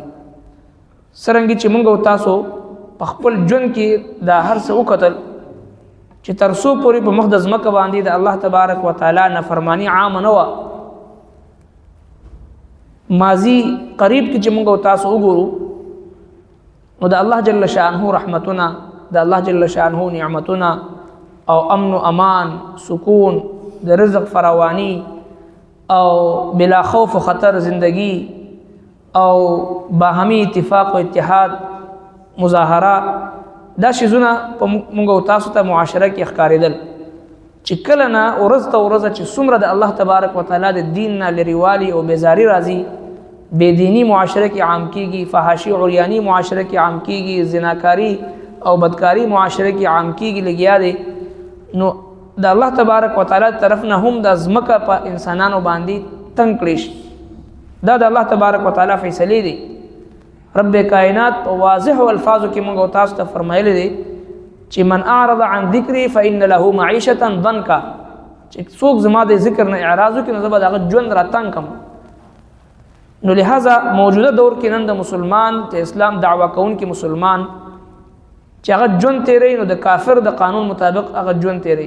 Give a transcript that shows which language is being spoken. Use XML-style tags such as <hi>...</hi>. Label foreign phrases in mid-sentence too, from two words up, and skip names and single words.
<ps>څرنګه چې موږ تاسو په خپل ژوند کې دا هر څه وکتل چې تر څو پورې په مقدس مکه باندې د</ps> <ar>الله تبارک وتعالى</ar> <ps>نافرمانی عام نه و، ماضی قریب کې چې موږ تاسو وګورو نو د</ps> <ar>الله جل شانه</ar> <ps>رحمتونه، د</ps> <ar>الله جل شانه</ar> <ps>نعمتونه او امن و امان، سکون، د رزق فراوانی او</ps> <ur>بلا خوف و خطر زندگی</ur> <ps>او</ps> <ur>باهمی اتفاق و اتحاد،</ur> <ps>مظاهره، دا شیزونه په موږ تاسو ته معاشره کې ښکارېدل چې کله نه ورځ ته ورځ چې څومره د</ps> <ar>الله تبارک وتعالى</ar> <ps>د دین نه لرېوالي او بیزاري راځي، بېدینی معاشره کې عام کیږي، فحاشي عریانی معاشره کې عام کیږي، زناکاری او بدکاری معاشره کې عام کیږي لګیا دی. نو د</ps> <ar>الله تبارک وتعالى</ar> <ps>طرف نه هم د ځمکه په انسانانو باندې تنګ کړی شي. دا د</ps> <ar>الله تبارک وتعالى</ar> <ps>فیصله دی. رب کائنات په واضح الفاظو کې موږ تاسو ته فرمایلی دی چې</ps> <ar>من اعرض عن ذکری فإن له معیشة ضنکا،</ar> <ps>چې څوک زما د ذکر نه اعراض وکړي نو زه به د هغه ژوند راتنګ کړم. نو لہذا موجوده دور کې نن د مسلمان د اسلام دعوه کوونکي مسلمان چې هغه ژوند تیری نو د کافر د قانون مطابق هغه ژوند تیری.</ps>